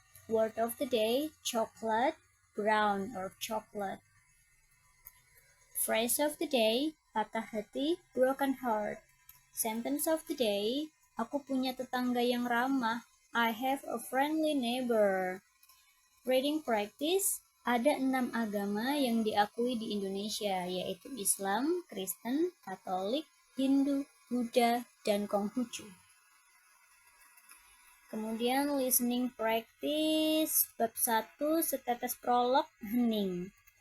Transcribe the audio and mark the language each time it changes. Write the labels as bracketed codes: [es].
[en] Word of the day, chocolate, brown or chocolate. Phrase of the day, [id] patah hati, [en] broken heart. Sentence of the day, [id] aku punya tetangga yang ramah. [en] I have a friendly neighbor. Reading practice, [id] ada 6 agama yang diakui di Indonesia, yaitu Islam, Kristen, Katolik, Hindu, Buddha, dan Konghucu. Kemudian [en] listening practice, [id] bab 1, setetes prolog, hening.